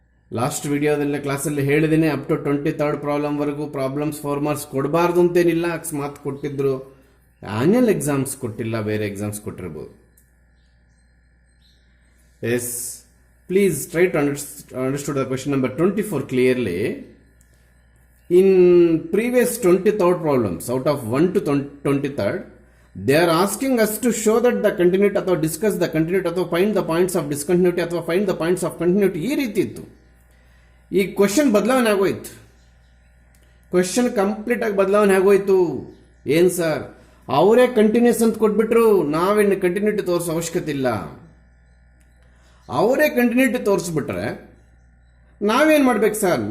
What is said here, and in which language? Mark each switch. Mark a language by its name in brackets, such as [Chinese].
[Kannada] Last ವಿಡಿಯೋದಲ್ಲೇ ಕ್ಲಾಸಲ್ಲಿ ಹೇಳಿದ್ದೀನಿ, up to 23rd ಪ್ರಾಬ್ಲಮ್ವರೆಗೂ problems 4 marks ಕೊಡಬಾರ್ದು ಅಂತೇನಿಲ್ಲ. ಅಕಸ್ಮಾತ್ ಕೊಟ್ಟಿದ್ರು ಆನ್ಯುವಲ್ ಎಕ್ಸಾಮ್ಸ್ ಕೊಟ್ಟಿಲ್ಲ, ಬೇರೆ exams ಕೊಟ್ಟಿರ್ಬೋದು. [English] Yes, please try to understood the question number 24 clearly. In previous 23rd problems, out of 1 to 23rd, they are asking us to show that the continuity ಅಥವಾ discuss the continuity ಅಥವಾ find the points of discontinuity ಅಥವಾ find the points of continuity. [Kannada] ಈ ರೀತಿ ಇತ್ತು. ಈ question ಬದಲಾವಣೆ ಆಗೋಯ್ತು. Question complete ಆಗಿ ಬದಲಾವಣೆ ಆಗೋಯ್ತು. ಏನು ಸರ್, ಅವರೇ ಕಂಟಿನ್ಯೂಸ್ ಅಂತ ಕೊಟ್ಬಿಟ್ರು, ನಾವೇನು ಕಂಟಿನ್ಯೂಟಿ ತೋರಿಸೋ ಅವಶ್ಯಕತೆ ಇಲ್ಲ. ಅವರೇ ಕಂಟಿನ್ಯೂಟಿ ತೋರಿಸ್ಬಿಟ್ರೆ ನಾವೇನು ಮಾಡ್ಬೇಕು ಸರ್?